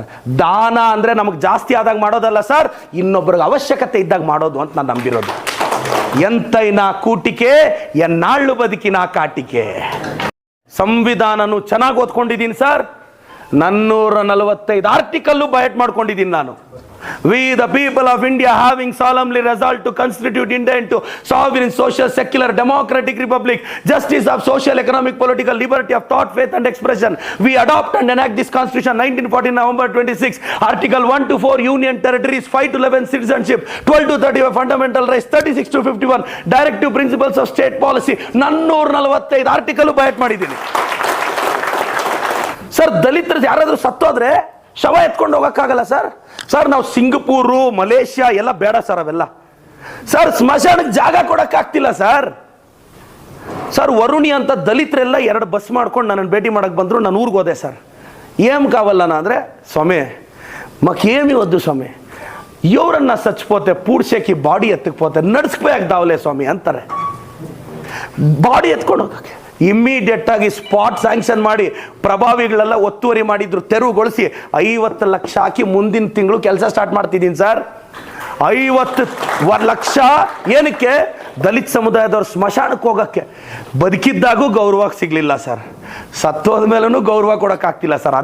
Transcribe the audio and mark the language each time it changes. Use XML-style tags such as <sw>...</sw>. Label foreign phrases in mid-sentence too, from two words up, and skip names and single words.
<kn>ದಾನ ಅಂದರೆ ನಮಗೆ ಜಾಸ್ತಿ ಆದಾಗ ಮಾಡೋದಲ್ಲ ಸರ್, ಇನ್ನೊಬ್ಬರಿಗೆ ಅವಶ್ಯಕತೆ ಇದ್ದಾಗ ಮಾಡೋದು ಅಂತ ನಾನು ನಂಬಿರೋದು. ಎಂತೈನ ಕೂಟಿಕೆ ಎನ್ನಾಳು ಬದುಕಿನ ಕಾಟಿಕೆ. ಸಂವಿಧಾನನು ಚೆನ್ನಾಗಿ ಓದ್ಕೊಂಡಿದ್ದೀನಿ ಸರ್. 445</kn> <en>articles by-heart</en> <kn>ಮಾಡ್ಕೊಂಡಿದ್ದೀನಿ ನಾನು.</kn> <en>We the people of India having solemnly resolved to constitute India into sovereign, social, secular, democratic republic, justice of social, economic, political, liberty of thought, faith and expression. We adopt and enact this constitution 1914 November 26. Article 1 to 4 union territories, 5 to 11 citizenship, 12 to 35 fundamental rights, 36 to 51 directive principles of state policy.</en> <kn>445</kn> <en>article by-heart</en> <kn>ಮಾಡಿದ್ದೀನಿ ಸರ್. ದಲಿತರು ಯಾರಾದರೂ ಸತ್ತೋದ್ರೆ ಶವ ಎತ್ಕೊಂಡು ಹೋಗೋಕ್ಕಾಗಲ್ಲ ಸರ್. ಸರ್ ನಾವು ಸಿಂಗಪೂರು ಮಲೇಷ್ಯಾ ಎಲ್ಲ ಬೇಡ ಸರ್, ಅವೆಲ್ಲ ಸರ್. ಸ್ಮಶಾನಕ್ಕೆ ಜಾಗ ಕೊಡೋಕ್ಕಾಗ್ತಿಲ್ಲ ಸರ್. ಸರ್ ವರುಣಿ ಅಂತ ದಲಿತರೆಲ್ಲ 2 ಬಸ್ ಮಾಡ್ಕೊಂಡು ನನ್ನನ್ನು ಭೇಟಿ ಮಾಡೋಕ್ಕೆ ಬಂದರು. ನಾನು ಊರಿಗೆ ಹೋದೆ ಸರ್.</kn> <te>ఏం కావాలన్నా ಅಂದರೆ, స్వామి మాకేమి వద్దు స్వామి, ఎవరన్నా చచ్చిపోతే పూడ్చేకి బాడీ ఎత్తుకుపోతే నడుచుకుపోయాక దావలే స్వామి ಅಂತಾರೆ.</te> <kn>ಬಾಡಿ ಎತ್ಕೊಂಡು ಹೋಗಕ್ಕೆ ಇಮ್ಮಿಡಿಯೇಟ್ ಆಗಿ</kn> <en>spot sanction</en> <kn>ಮಾಡಿ ಪ್ರಭಾವಿಗಳೆಲ್ಲ ಒತ್ತುವರಿ ಮಾಡಿದ್ರು, ತೆರವುಗೊಳಿಸಿ 50 ಲಕ್ಷ ಹಾಕಿ ಮುಂದಿನ ತಿಂಗಳು ಕೆಲಸ ಸ್ಟಾರ್ಟ್ ಮಾಡ್ತಿದ್ದೀನಿ ಸರ್. 50 ಲಕ್ಷ ಏನಕ್ಕೆ? ದಲಿತ ಸಮುದಾಯದವ್ರು ಸ್ಮಶಾನಕ್ಕೆ ಹೋಗಕ್ಕೆ. ಬದುಕಿದ್ದಾಗೂ ಗೌರವ ಸಿಗ್ಲಿಲ್ಲ ಸರ್, ಸತ್ತೋದ ಮೇಲೂ ಗೌರವ ಕೊಡೋಕ್ಕಾಗ್ತಿಲ್ಲ ಸರ್.</kn>